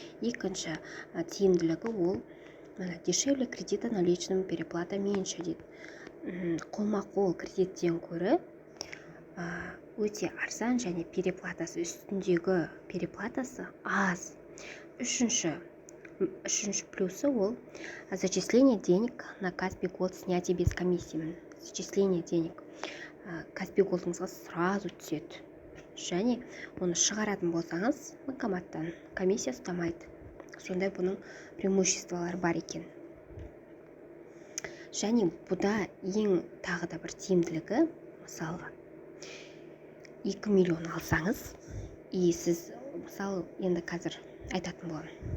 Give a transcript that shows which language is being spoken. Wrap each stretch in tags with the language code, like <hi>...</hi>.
<kk>Екінші тиімділігі ол</kk> <ru>дешевле кредита наличным, переплата меньше</ru> <kk>дейді. Қолма-қол кредиттен көрі өте арзан, және</kk> <ru>переплатасы,</ru> <kk>үстіндегі переплатасы аз. Үшінші плюсы ол</kk> <ru>зачисление денег на Каспи Год снятие без комиссии. Зачисление денег</ru> <kk>Каспи Годыңызға</kk> <ru>сразу</ru> <kk>түседі. Және оны шығаратын болсаңыз, банкоматтан комиссия ұстамайды. Сондай бұның преимуществолары бар екен. Және бұда ең тағы да бір тиімділігі, мысалға 2 миллион алсаңыз,</kk> <ru>и</ru> <kk>сіз мысалы енді қазір айтатын болам.</kk>